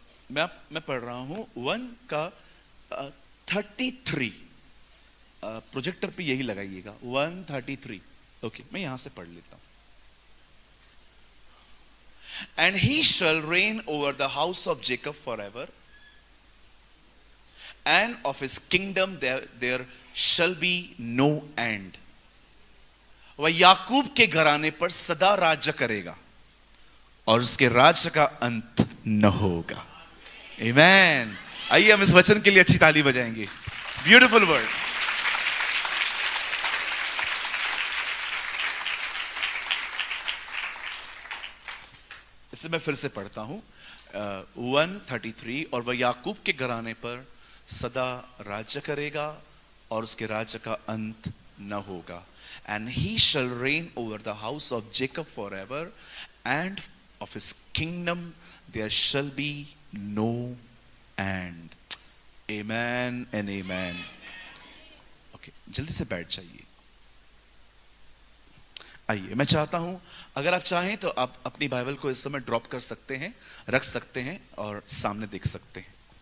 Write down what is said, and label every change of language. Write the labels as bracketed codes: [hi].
[hi] मैं पढ़ रहा हूं 1 का 33। प्रोजेक्टर पे यही लगाइएगा, 1:33। ओके, मैं यहां से पढ़ लेता हूं। [en] And he shall reign over the house of Jacob forever, and of his kingdom there shall be no end. [hi] वह याकूब के घराने पर सदा राज्य करेगा और उसके राज्य का अंत न होगा। आमीन। आइए हम इस वचन के लिए अच्छी ताली बजाएंगे। [en] Beautiful word. [hi] इसे मैं फिर से पढ़ता हूं, 1:33। और वह याकूब के घराने पर सदा राज्य करेगा और उसके राज्य का अंत न होगा। [en] And he shall reign over the house of Jacob forever, and of his kingdom there shall be no end. Amen and amen. [hi] Okay, जल्दी से बैठ जाइए। आइए, मैं चाहता हूं, अगर आप चाहें तो आप अपनी बाइबल को इस समय ड्रॉप कर सकते हैं, रख सकते हैं और सामने देख सकते हैं।